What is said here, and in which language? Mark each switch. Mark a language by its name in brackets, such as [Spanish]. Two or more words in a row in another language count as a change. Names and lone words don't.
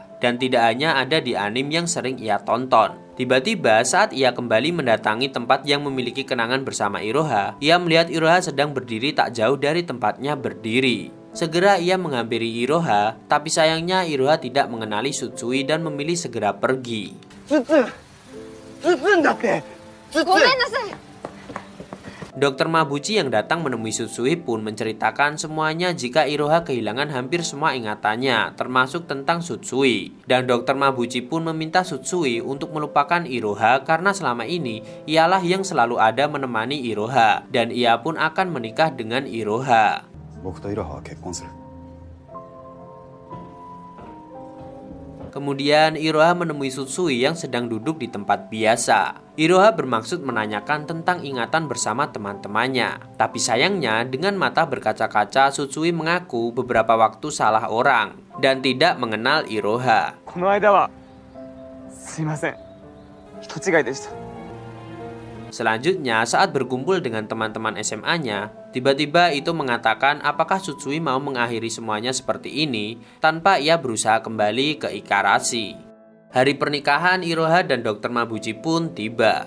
[Indonesian] Dan tidak hanya ada di anime yang sering ia tonton. Tiba-tiba saat ia kembali mendatangi tempat yang memiliki kenangan bersama Iroha, ia melihat Iroha sedang berdiri tak jauh dari tempatnya berdiri. Segera ia menghampiri Iroha, tapi sayangnya Iroha tidak mengenali Tsutsui dan memilih segera pergi. [Japanese] ごめんなさい。 [Indonesian] Dokter Mabuchi yang datang menemui Tsutsui pun menceritakan semuanya jika Iroha kehilangan hampir semua ingatannya, termasuk tentang Tsutsui. Dan Dokter Mabuchi pun meminta Tsutsui untuk melupakan Iroha karena selama ini ialah yang selalu ada menemani Iroha, dan ia pun akan menikah dengan Iroha. [Japanese] 僕とイロハは結婚する。 [Indonesian] Kemudian Iroha menemui Tsutsui yang sedang duduk di tempat biasa. Iroha bermaksud menanyakan tentang ingatan bersama teman-temannya. Tapi sayangnya dengan mata berkaca-kaca Tsutsui mengaku beberapa waktu salah orang dan tidak mengenal Iroha. [Japanese] この間はすいません。人違いでした。 [Indonesian] Selanjutnya saat berkumpul dengan teman-teman SMA-nya, tiba-tiba itu mengatakan apakah Tsutsui mau mengakhiri semuanya seperti ini tanpa ia berusaha kembali ke Ikarashi. Hari pernikahan Iroha dan Dr. Mabuchi pun tiba.